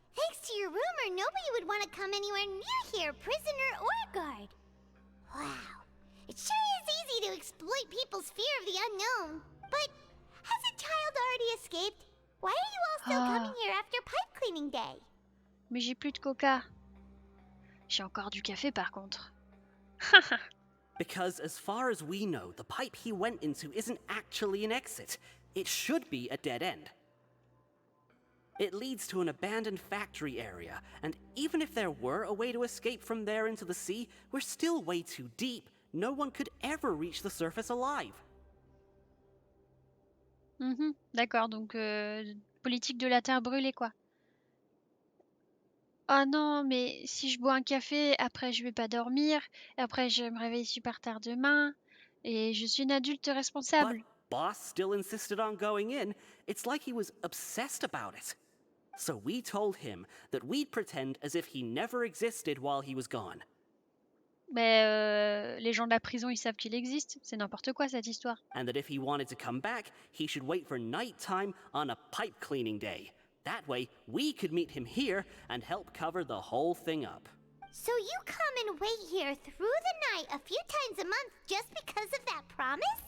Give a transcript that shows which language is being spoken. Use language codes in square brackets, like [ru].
[en] thanks to your rumor, nobody would want to come anywhere near here, prisoner or guard. Wow. It sure is easy to exploit people's fear of the unknown. But has a child already escaped? Why are you all still coming here after pipe cleaning day? [fr] Mais j'ai plus de coca. J'ai encore du café par contre. [en] Because as far as we know, the pipe he went into isn't actually an exit. It should be a dead end. It leads to an abandoned factory area, and even if there were a way to escape from there into the sea, we're still way too deep. No one could ever reach the surface alive. [fr] D'accord, donc politique de la terre brûlée quoi. Oh non, mais si je bois un café, après je vais pas dormir, et après je me réveille super tard demain, et je suis une adulte [en] But [fr] responsable. [en] Boss still insisted on going in. It's like he was obsessed about it. So we told him that we'd pretend as if he never existed while he was gone. [fr] Mais les gens de la prison, ils savent qu'il existe. C'est n'importe quoi cette histoire. [en] And that if he wanted to come back, he should wait for nighttime on a pipe cleaning day. That way, we could meet him here and help cover the whole thing up. So you come and wait here through the night a few times a month just because of that promise?